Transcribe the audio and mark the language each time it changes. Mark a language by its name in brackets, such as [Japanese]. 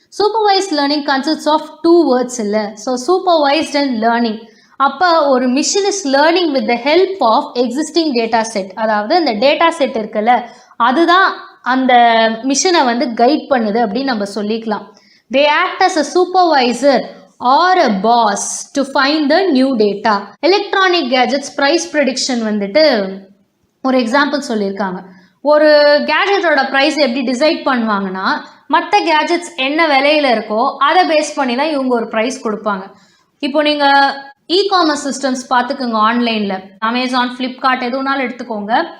[English] Supervise learning consists of 2 words இல்லை. So supervised and learning. [Tamil] அப்போ ஒரு [English] Machine is learning with the help of existing data set. [Tamil] அதாவது அந்த data set இருக்குல்ல, அதுதான் அந்த மிஷினை வந்து கைட் பண்ணுது அப்படின்னு நம்ம சொல்லிக்கலாம். [English] They act as a supervisor or a boss to find the new data. Electronic gadgets price prediction [Tamil] வந்துட்டு ஒரு எக்ஸாம்பிள் சொல்லியிருக்காங்க. ஒரு கேஜெட்டோட ப்ரைஸ் எப்படி டிசைட் பண்ணுவாங்கன்னா, மற்ற கேஜெட்ஸ் என்ன விலையில் இருக்கோ அதை பேஸ் பண்ணி தான் இவங்க ஒரு ப்ரைஸ் கொடுப்பாங்க. இப்போ நீங்கள் இ-காமர்ஸ் சிஸ்டம்ஸ் பார்த்துக்குங்க, ஆன்லைனில் அமேசான், ஃப்ளிப்கார்ட் எதுனாலும் எடுத்துக்கோங்க.